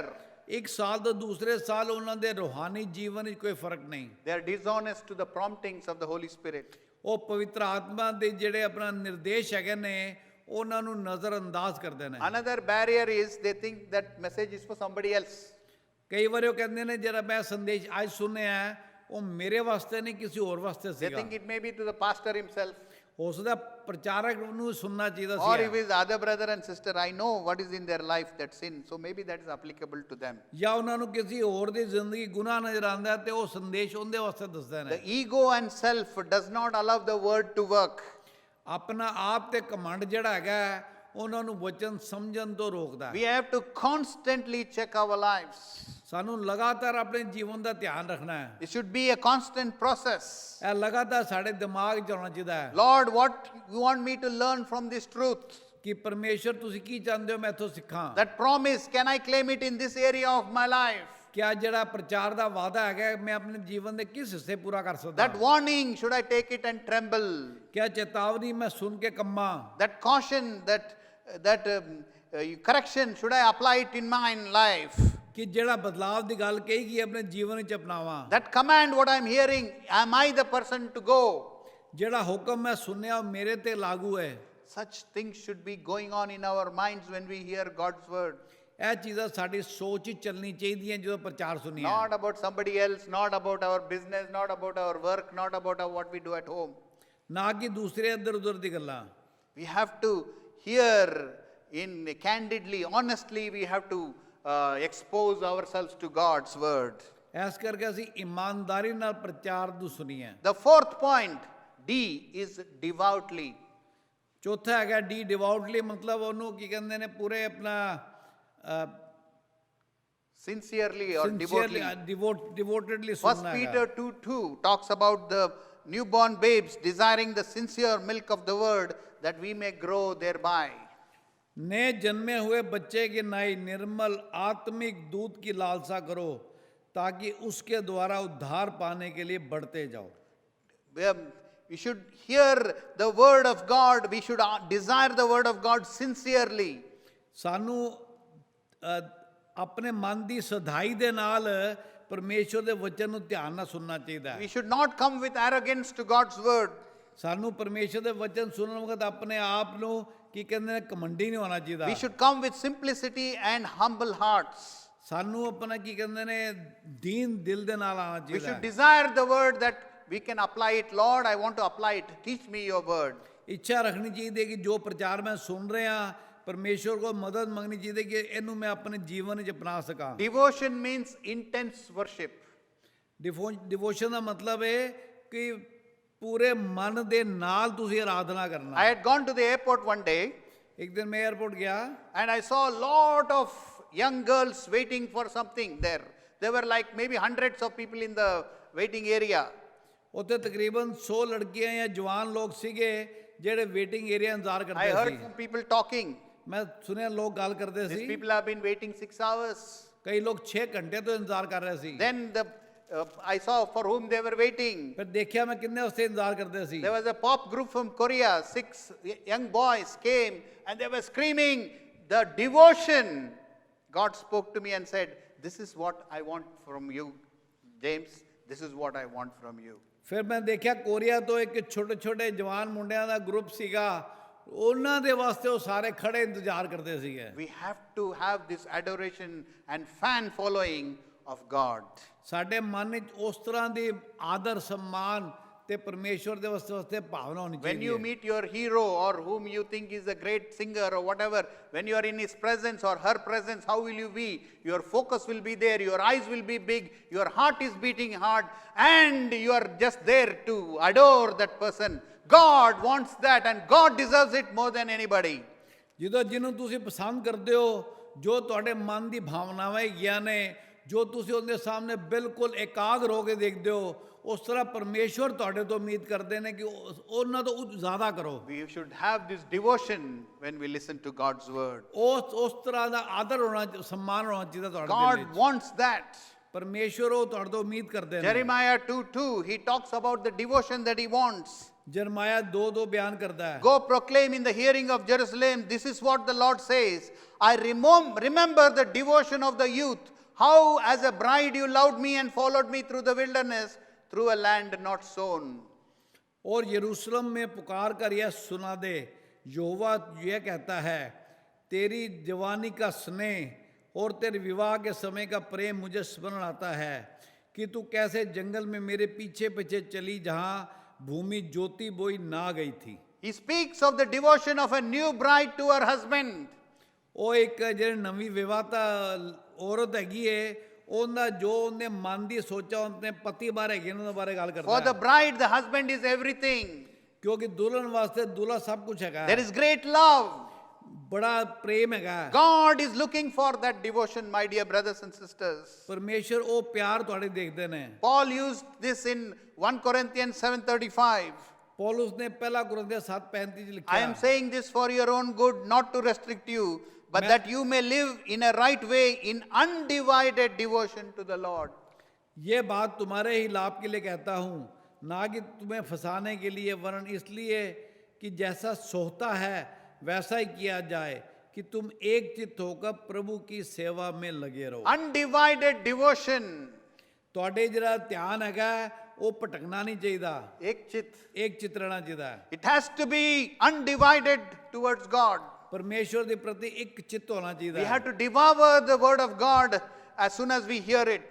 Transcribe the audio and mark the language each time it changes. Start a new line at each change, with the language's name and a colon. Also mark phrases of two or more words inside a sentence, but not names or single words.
Punjabi: ਇੱਕ ਸਾਲ ਤੋਂ ਦੂਸਰੇ ਸਾਲ ਉਹਨਾਂ ਦੇ ਰੂਹਾਨੀ ਜੀਵਨ ਵਿੱਚ ਕੋਈ ਫਰਕ ਨਹੀਂ।
English: They are dishonest to the promptings of the Holy Spirit.
Punjabi: ਉਹ ਪਵਿੱਤਰ ਆਤਮਾ ਦੇ ਜਿਹੜੇ ਆਪਣਾ ਨਿਰਦੇਸ਼ ਹੈਗੇ ਨੇ ਉਹਨਾਂ ਨੂੰ ਨਜ਼ਰ ਅੰਦਾਜ਼ ਕਰਦੇ ਨੇ।
English: Another barrier is they think that message is for somebody else.
Punjabi: ਕਈ ਵਾਰ ਉਹ ਕਹਿੰਦੇ ਨੇ ਜਿਹੜਾ ਮੈਂ ਸੰਦੇਸ਼ ਅੱਜ ਸੁਣਿਆ ਹੈ, ਉਹ ਮੇਰੇ ਵਾਸਤੇ ਨਹੀਂ ਕਿਸੇ ਹੋਰ ਵਾਸਤੇ
English: They
Punjabi: ਸੀਗਾ।
English: think it may be to the pastor himself.
Punjabi: ਹੋ ਸਕਦਾ ਪ੍ਰਚਾਰਕ ਨੂੰ ਸੁਣਨਾ ਚਾਹੀਦਾ
English: Or if
Punjabi: ਸੀ,
English: his other brother and sister, I know what is in their life, that sin. So maybe that is applicable to them.
Punjabi: ਜਾਂ ਉਹਨਾਂ ਨੂੰ ਕਿਸੇ ਹੋਰ ਦੀ ਜ਼ਿੰਦਗੀ ਗੁਨਾਹ ਨਜ਼ਰ ਆਉਂਦਾ ਹੈ ਤੇ ਉਹ ਸੰਦੇਸ਼ ਉਹਦੇ ਵਾਸਤੇ ਦੱਸਦੇ
English: The
Punjabi: ਨੇ।
English: ego and self does not allow the word to work.
Punjabi: ਆਪਣਾ ਆਪ ਤੇ ਕਮੰਡ ਜਿਹੜਾ ਹੈਗਾ ਹੈ, ਉਹਨਾਂ ਨੂੰ ਵਚਨ ਸਮਝਣ ਤੋਂ ਰੋਕਦਾ
English: We
Punjabi: ਹੈ।
English: have to constantly check our lives.
Punjabi: ਸਾਨੂੰ ਲਗਾਤਾਰ ਆਪਣੇ ਜੀਵਨ ਦਾ ਧਿਆਨ ਰੱਖਣਾ ਹੈ।
English: It should be a constant process.
Punjabi: ਇਹ ਲਗਾਤਾਰ ਸਾਡੇ ਦਿਮਾਗ 'ਚ ਹੋਣਾ ਚਾਹੀਦਾ ਹੈ
English: Lord, what you want me to learn from this truth?
Punjabi: ਕਿ ਪਰਮੇਸ਼ਰ ਤੁਸੀਂ ਕੀ ਚਾਹੁੰਦੇ ਹੋ ਮੈਂ ਇੱਥੋਂ ਸਿੱਖਾਂ।
English: That promise, can I claim it in this area of my life?
Punjabi: ਕਿਆ ਜਿਹੜਾ ਪ੍ਰਚਾਰ ਦਾ ਵਾਅਦਾ ਹੈਗਾ ਮੈਂ ਆਪਣੇ ਜੀਵਨ ਦੇ ਕਿਸ ਹਿੱਸੇ ਪੂਰਾ ਕਰ ਸਕਦਾ
English: That warning, should I take it and tremble?
Punjabi: ਕਿਆ ਚੇਤਾਵਨੀ ਮੈਂ ਸੁਣ ਕੇ ਕੰਮਾਂ।
English: That caution, that correction, should I apply it in my life?
Punjabi: ਕਿ ਜਿਹੜਾ ਬਦਲਾਵ ਦੀ ਗੱਲ ਕਹੀ ਗਈ ਆਪਣੇ ਜੀਵਨ ਵਿੱਚ ਅਪਣਾਵਾਂ।
English: That command, what I'm hearing, am I the person to go?
Punjabi: ਜਿਹੜਾ ਹੁਕਮ ਮੈਂ ਸੁਣਿਆ ਉਹ ਮੇਰੇ ਤੇ ਲਾਗੂ ਹੈ।
English: Such things should be going on in our minds when we hear God's word.
Punjabi: ਇਹ ਚੀਜ਼ਾਂ ਸਾਡੀ ਸੋਚ 'ਚ ਚੱਲਣੀ ਚਾਹੀਦੀਆਂ ਜਦੋਂ ਪ੍ਰਚਾਰ ਸੁਣੀਏ।
English: Not about somebody else, not about our business, not about our work, not about what we do at home.
Punjabi: ਨਾ ਕਿ ਦੂਸਰੇ ਇੱਧਰ ਉੱਧਰ ਦੀ ਗੱਲਾਂ।
English: We have to hear candidly, honestly, we have to expose ourselves to God's word.
Punjabi: ਇਸ ਕਰਕੇ ਅਸੀਂ ਇਮਾਨਦਾਰੀ ਨਾਲ ਪ੍ਰਚਾਰ ਨੂੰ ਸੁਣੀਏ।
English: The fourth point, D, is devoutly.
Punjabi: ਚੌਥਾ ਹੈਗਾ
English: D devoutly,
Punjabi: ਮਤਲਬ ਉਹਨੂੰ ਕੀ ਕਹਿੰਦੇ ਨੇ ਪੂਰੇ ਆਪਣਾ
English: Sincerely or devotedly. ਡਿਵੋਟਡਲੀ First
Punjabi: ਸੁਣਨਾ
English: Peter
Punjabi: ਹੈਗਾ।
English: 2:2 talks about the newborn babes desiring the sincere milk of the word that we may grow thereby.
Hindi: नए जन्मे हुए बच्चे की नाई निर्मल आत्मिक दूध की लालसा करो ताकि उसके द्वारा उद्धार पाने के लिए बढ़ते जाओ।
English: We should hear the word of God. We should desire the word of God sincerely.
Punjabi: ਸਾਨੂੰ ਆਪਣੇ ਮਨ ਦੀ ਸਦਾਈ ਦੇ ਨਾਲ ਪਰਮੇਸ਼ਵਰ ਦੇ ਵਚਨ ਨੂੰ ਧਿਆਨ ਨਾਲ ਸੁਣਨਾ ਚਾਹੀਦਾ
English: We
Punjabi: ਹੈ।
English: should not come with arrogance to God's word.
Punjabi: ਸਾਨੂੰ ਪਰਮੇਸ਼ਵਰ ਦੇ ਵਚਨ ਸੁਣਨ ਵਕਤ ਆਪਣੇ ਆਪ ਨੂੰ ਕੀ ਕਹਿੰਦੇ ਨੇ ਕਮੰਡੀ ਨਹੀਂ ਹੋਣਾ ਚਾਹੀਦਾ।
English: We should come with simplicity and humble hearts.
Punjabi: ਸਾਨੂੰ ਆਪਣਾ ਕੀ ਕਹਿੰਦੇ ਨੇ ਦੀਨ ਦਿਲ ਦੇ ਨਾਲ ਆਉਣਾ
English: We
Punjabi: ਚਾਹੀਦਾ
English: should
Punjabi: ਹੈ।
English: desire the word that we can apply it. Lord, I want to apply it. Teach me your word.
Punjabi: ਇੱਛਾ ਰੱਖਣੀ ਚਾਹੀਦੀ ਹੈ ਕਿ ਜੋ ਪ੍ਰਚਾਰ ਮੈਂ ਸੁਣ ਰਿਹਾ ਪਰਮੇਸ਼ਵਰ ਕੋਲ ਮਦਦ ਮੰਗਣੀ ਚਾਹੀਦੀ ਕਿ ਇਹਨੂੰ ਮੈਂ ਆਪਣੇ ਜੀਵਨ ਵਿੱਚ ਅਪਣਾ ਸਕਾਂ।
English: Devotion means intense worship.
Punjabi: ਡਿਵੋਸ਼ਨ ਦਾ ਮਤਲਬ ਹੈ ਕਿ ਪੂਰੇ ਮਨ ਦੇ ਨਾਲ ਤੁਸੀਂ ਆਰਾਧਨਾ ਕਰਨਾ।
English: I had gone to the airport one day
Punjabi: ਇੱਕ ਦਿਨ ਮੈਂ 에어ਪੋਰਟ ਗਿਆ
English: and I saw a lot of young girls waiting for something there. There were like maybe hundreds of people in the waiting area.
Punjabi: ਉੱਥੇ ਤਕਰੀਬਨ 100 ਲੜਕੀਆਂ ਜਾਂ ਜਵਾਨ ਲੋਕ ਸੀਗੇ ਜਿਹੜੇ
English: waiting area
Punjabi: ਇੰਤਜ਼ਾਰ
English: I
Punjabi: ਕਰਦੇ
English: heard
Punjabi: ਸੀ।
English: some people talking.
Punjabi: ਮੈਂ ਸੁਣਿਆ ਲੋਕ ਗੱਲ ਕਰਦੇ
English: These
Punjabi: ਸੀ।
English: people have been waiting 6 hours.
Punjabi: ਕਈ ਲੋਕ 6 ਘੰਟੇ ਤੋਂ ਇੰਤਜ਼ਾਰ ਕਰ ਰਹੇ ਸੀ।
English: Then I saw for whom they were waiting.
Punjabi: ਫਿਰ ਦੇਖਿਆ ਮੈਂ ਕਿੰਨੇ ਵਾਸਤੇ ਇੰਤਜ਼ਾਰ ਕਰਦੇ ਸੀ।
English: There was a pop group from Korea. 6 young boys came and they were screaming. The devotion. God spoke to me and said, "This is what I want from you, James. This is what I want from you."
Punjabi: ਫਿਰ ਮੈਂ ਦੇਖਿਆ ਕੋਰੀਆ ਤੋਂ ਇੱਕ ਛੋਟੇ ਛੋਟੇ ਜਵਾਨ ਮੁੰਡਿਆਂ ਦਾ ਗਰੁੱਪ ਸੀਗਾ, ਉਹਨਾਂ ਦੇ ਵਾਸਤੇ ਉਹ ਸਾਰੇ ਖੜੇ ਇੰਤਜ਼ਾਰ ਕਰਦੇ ਸੀਗੇ।
English: We have to have this adoration and fan following of God.
Punjabi: ਸਾਡੇ ਮਨ ਵਿੱਚ ਉਸ ਤਰ੍ਹਾਂ ਦੀ ਆਦਰ ਸਨਮਾਨ ਤੇ ਪਰਮੇਸ਼ਵਰ ਦੇ ਵਾਸਤੇ ਭਾਵਨਾ ਹੋਣੀ
English: When
Punjabi: ਚਾਹੀਦੀ
English: you
Punjabi: ਹੈ।
English: meet your hero or whom you think is a great singer or whatever, when you are in his presence or her presence, how will you be? Your focus will be there, your eyes will be big, your heart is beating hard, and you are just there to adore that person. God wants that, and God deserves it more than anybody.
Punjabi: ਜਦੋਂ ਜਿਹਨੂੰ ਤੁਸੀਂ ਪਸੰਦ ਕਰਦੇ ਹੋ, ਜੋ ਤੁਹਾਡੇ ਮਨ ਦੀ ਭਾਵਨਾਵਾਂ ਹੈਗੀਆਂ ਨੇ, ਜੋ ਤੁਸੀਂ ਉਹਦੇ ਸਾਹਮਣੇ ਬਿਲਕੁਲ ਇਕਾਗਰ ਹੋ ਕੇ ਦੇਖਦੇ ਹੋ, ਉਸ ਤਰ੍ਹਾਂ ਪਰਮੇਸ਼ਵਰ ਤੁਹਾਡੇ ਤੋਂ ਉਮੀਦ ਕਰਦੇ ਨੇ ਕਿ ਉਹਨਾਂ ਤੋਂ ਜ਼ਿਆਦਾ ਕਰੋ।
English: We should have this devotion when we listen to God's word.
Punjabi: ਉਸ ਤਰ੍ਹਾਂ ਦਾ ਆਦਰ ਹੋਣਾ, ਸਨਮਾਨ ਹੋਣਾ ਚਾਹੀਦਾ ਤੁਹਾਡੇ ਦਿਲ
English: God
Punjabi: ਵਿੱਚ।
English: wants that.
Punjabi: ਪਰਮੇਸ਼ਵਰ ਉਹ ਤੁਹਾਡੇ ਤੋਂ ਉਮੀਦ ਕਰਦੇ ਨੇ।
English: Jeremiah 2:2, he talks about the devotion that he wants.
Punjabi: ਜਰਮਾਇਆ 2:2 ਬਿਆਨ ਕਰਦਾ ਹੈ।
English: Go proclaim in the hearing of Jerusalem, this is what the Lord says. I remember the devotion of the youth, how as a bride you loved me and followed me through the wilderness, through a land not sown.
Hindi: और यरूशलेम में पुकार कर यह सुना दे, यहोवा यह कहता है, तेरी जवानी का स्नेह और तेरे विवाह के समय का प्रेम मुझे स्मरण आता है कि तू कैसे जंगल में मेरे पीछे पीछे चली जहाँ भूमि ज्योति बोई ना गई थी।
English: He speaks of the devotion of a new bride to her husband.
Punjabi: ਉਹ ਇੱਕ ਜਿਹੜੀ ਨਵੀਂ ਵਿਵਾਹਤਾ ਔਰਤ ਹੈਗੀ ਏ, ਉਹਦਾ ਜੋ ਉਹਨੇ ਮਨ ਦੀ ਸੋਚਾ ਉਹਨੇ ਪਤੀ ਬਾਰੇ ਹੈਗੇ ਉਹਨਾਂ ਬਾਰੇ ਗੱਲ ਕਰਦਾ
English: For the
Punjabi: ਹੈ।
English: bride, the husband is everything.
Punjabi: ਕਿਉਂਕਿ ਦੁਲਹਨ ਵਾਸਤੇ ਦੁਲਹਾ ਸਭ ਕੁਝ ਹੈਗਾ
English: There
Punjabi: ਹੈ,
English: is great love.
Punjabi: ਬੜਾ ਪ੍ਰੇਮ ਹੈਗਾ ਹੈ।
English: God is looking for that devotion, my dear brothers and sisters.
Punjabi: ਪਰਮੇਸ਼ਰ ਉਹ ਪਿਆਰ ਤੁਹਾਡੇ ਦੇਖਦੇ ਨੇ।
English: Paul used this in 1 Corinthians 7:35.
Punjabi: ਪੌਲੁਸ ਨੇ ਪਹਿਲਾ ਕੁਰਿੰਥੀਆਂ 7:35 ਚ
English: I
Punjabi: ਲਿਖਿਆ,
English: am saying this for your own good, not to restrict you, but that you may live in a right way in undivided devotion to the Lord.
Hindi: ये बात तुम्हारे ही लाभ के लिए कहता हूँ, ना कि तुम्हें फंसाने के लिए, वरन इसलिए कि जैसा सोता है वैसा ही किया जाए, कि तुम एक चित्त होकर प्रभु की सेवा में लगे रहो।
English: Undivided devotion.
Punjabi: ਤੁਹਾਡੇ ਜਿਹੜਾ ਧਿਆਨ ਹੈਗਾ ਉਹ ਭਟਕਣਾ ਨਹੀਂ ਚਾਹੀਦਾ, Ekchit. ਇੱਕ ਚਿੱਤ ਰਹਿਣਾ ਚਾਹੀਦਾ ਹੈ।
English: It has to be undivided towards God.
Punjabi: ਪਰਮੇਸ਼ਵਰ ਦੇ ਪ੍ਰਤੀ ਇੱਕ ਚਿੱਤ ਹੋਣਾ ਚਾਹੀਦਾ
English: We
Punjabi: ਹੈ।
English: have to devour the word of God as soon as we hear it.